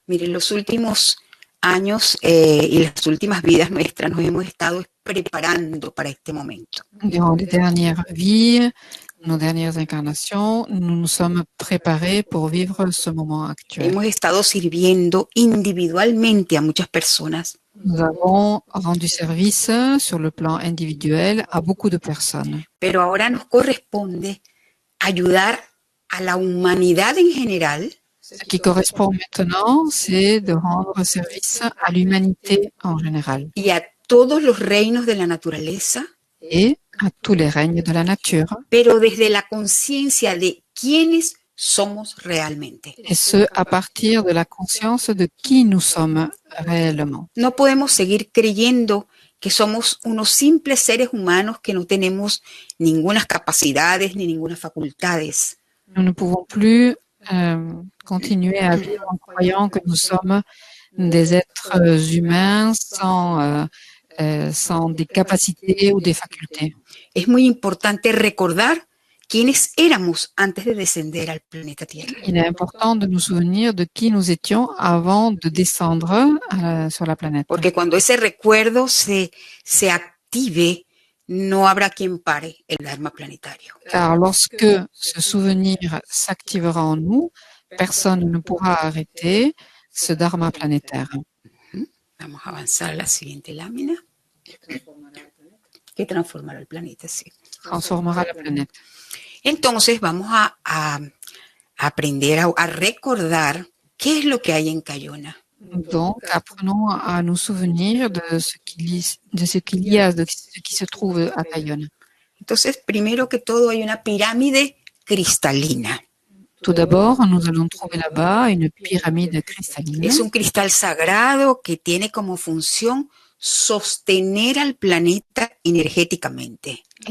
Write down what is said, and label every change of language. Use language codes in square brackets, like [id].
[es] Miren, los últimos años y las últimas vidas nuestras nos hemos estado preparando para este momento. [fr] Durant les dernières vies, nos dernières incarnations, nous nous sommes préparés pour vivre ce moment actuel. [es] Hemos estado sirviendo individualmente a muchas personas. [fr] Nous avons rendu service sur le plan individuel à beaucoup de personnes. [es] Pero ahora nos corresponde ayudar a la humanidad en general. [fr] Ce qui correspond maintenant, c'est de rendre service à l'humanité en général [es] Y a todos los reinos de la naturaleza, [fr] et à tous les règnes de la nature, [es] pero desde la conciencia de quiénes somos realmente. [fr] et ce, à partir de la conscience de qui nous sommes réellement. [es] No podemos seguir creyendo que somos unos simples seres humanos que no tenemos ninguna capacidades ni ninguna facultades. [fr] Nous ne pouvons plus continuer à vivre en croyant que nous sommes des êtres humains sans des capacités ou des facultés. [es] Es muy importante recordar quiénes éramos antes de descender al planeta Tierra. [fr] Il est important de nous souvenir de qui nous étions avant de descendre sur la planète. [es] Porque cuando ese recuerdo se activa [fr] active, [es] no habrá quien pare el Dharma planetario. [fr] Car lorsque ce souvenir s'activera en nous, personne ne pourra arrêter ce dharma planétaire. [es] Vamos a avanzar a la siguiente lámina. Que transformará el planeta, sí. [fr] Transformera la planète. [es] Entonces vamos a aprender a recordar qué es lo que hay en Cayona. [fr] Donc, apprenons à nous souvenir de ce qu'il y a, de ce qui se trouve à Cayona. [es] Entonces, primero que todo, hay una pirámide cristalina. [fr] Tout d'abord, nous allons trouver là-bas une pyramide cristalline. [es] Es un cristal sagrado que tiene como función sostener al planeta energéticamente.